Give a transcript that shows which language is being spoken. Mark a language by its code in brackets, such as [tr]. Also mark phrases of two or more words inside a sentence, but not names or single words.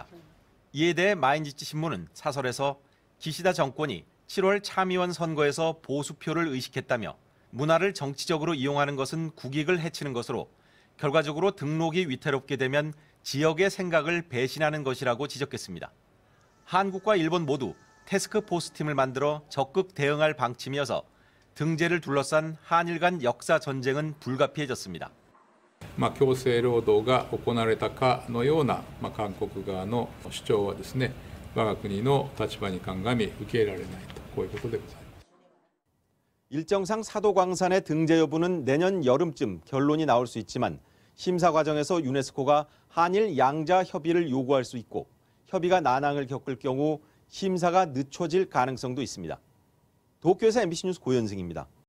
[ko] 이에 대해 마인지치 신문은 사설에서 기시다 정권이 7월 참의원 선거에서 보수표를 의식했다며 문화를 정치적으로 이용하는 것은 국익을 해치는 것으로 결과적으로 등록이 위태롭게 되면 지역의 생각을 배신하는 것이라고 지적했습니다. 한국과 일본 모두 태스크포스 팀을 만들어 적극 대응할 방침이어서 등재를 둘러싼 한일 간 역사 전쟁은 불가피해졌습니다. [ja] 強制労働が行われたかのような韓国側の主張はですね、我が国の立場に鑑み受け入れられないとこういうことでございます. [ko] 일정상 사도광산의 등재 여부는 내년 여름쯤 결론이 나올 수 있지만 심사 과정에서 유네스코가 한일 양자 협의를 요구할 수 있고 협의가 난항을 겪을 경우 심사가 늦춰질 가능성도 있습니다. 도쿄에서 MBC 뉴스 고현승입니다.